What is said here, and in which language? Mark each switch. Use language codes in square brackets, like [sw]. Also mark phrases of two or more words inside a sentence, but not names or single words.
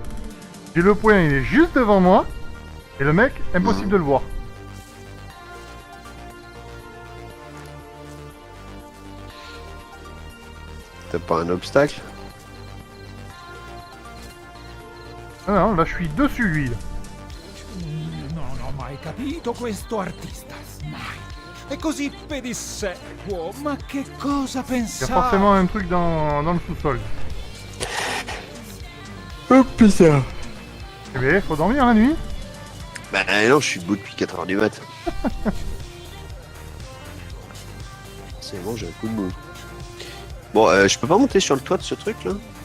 [fr] J'ai le point, il est juste devant moi. Et le mec, impossible de le voir. T'as pas un obstacle? Ah non, là je suis dessus lui. Là. [it] Non ho mai capito questo artista, Snyder. è così pedissequo. Ma che cosa [fr] Il y a [it] pensate? [fr] forcément un truc dans le sous-sol. Oh putain. Eh bien, faut dormir la nuit. Bah non, je suis debout depuis 4h du mat. C'est bon, j'ai un coup de mou. Bon, je peux pas monter sur le toit de ce truc là?